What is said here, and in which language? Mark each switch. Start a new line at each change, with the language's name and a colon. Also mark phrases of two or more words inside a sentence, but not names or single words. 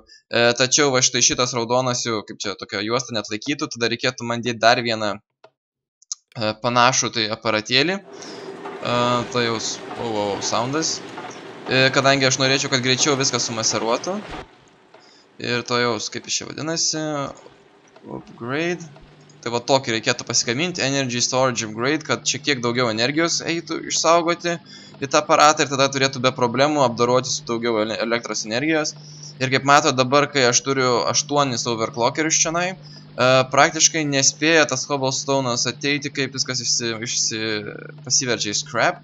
Lithuanian: Tačiau va štai šitas raudonas jau, kaip čia tokia juosta net laikytų, tada reikėtų man dėti dar vieną panašų tai aparatėlį. Tai jau, soundas. Kadangi aš norėčiau, kad greičiau viską sumaseruotų. Ir to jau, kaip iš čia vadinasi, upgrade. Tai va tokį reikėtų pasigaminti,
English: energy storage upgrade,
Lithuanian: kad šiek tiek daugiau energijos eitų išsaugoti į tą aparatą ir tada turėtų be problemų apdoroti su daugiau elektros energijos. Ir kaip mato dabar, kai aš turiu 8 overclockerius čianai, praktiškai nespėja tas cobblestone'as ateiti, kaip viskas pasiverčia į scrap.